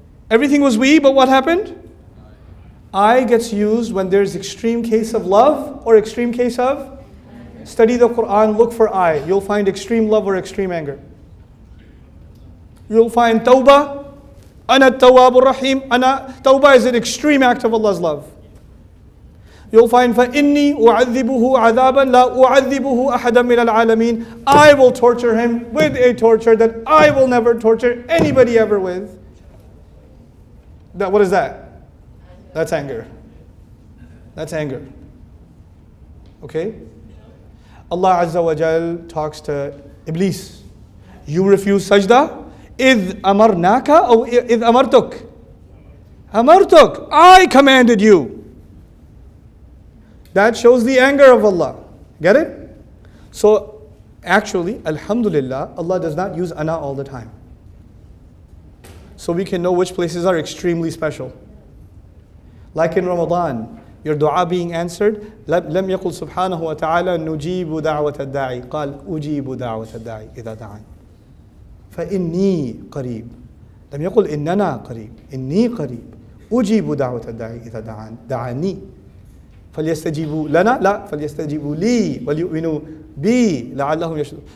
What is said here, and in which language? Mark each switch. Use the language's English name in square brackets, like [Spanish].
[English] Everything was we, but what happened? I gets used when there's extreme case of love or extreme case of? Study the Quran, look for I. You'll find extreme love or extreme anger. You'll find tawbah, [Arabic] ana tawwabur rahim. [English] Tawbah is an extreme act of Allah's love. [Arabic] You'll find فَإِنِّي أُعَذِّبُهُ عَذَابًا لَا أُعَذِّبُهُ أَحَدًا مِنَ الْعَالَمِينَ. [English] I will torture him with a torture that I will never torture anybody ever with. What is that? That's anger. That's anger. Okay? Allah Azza wa Jal talks to Iblis. You refuse sajda? [Arabic] إِذْ أَمَرْنَاكَ أو إِذْ أَمَرْتُكَ? أَمَرْتُكَ. [English] I commanded you. That shows the anger of Allah. Get it? So, actually, alhamdulillah, Allah does not use ana all the time. So we can know which places are extremely special. Like in Ramadan, your dua being answered, [Arabic] لم يقل سبحانه وتعالى نجيب دعوة الداعي قال أجيب دعوة الداعي إذا دعاني فإني قريب لم يقل إننا قريب إني قريب أجيب دعوة الداعي إذا دعاني فليستجيبوا لنا لا فليستجيبوا لي وليؤمنوا بي لعلهم يشهدون.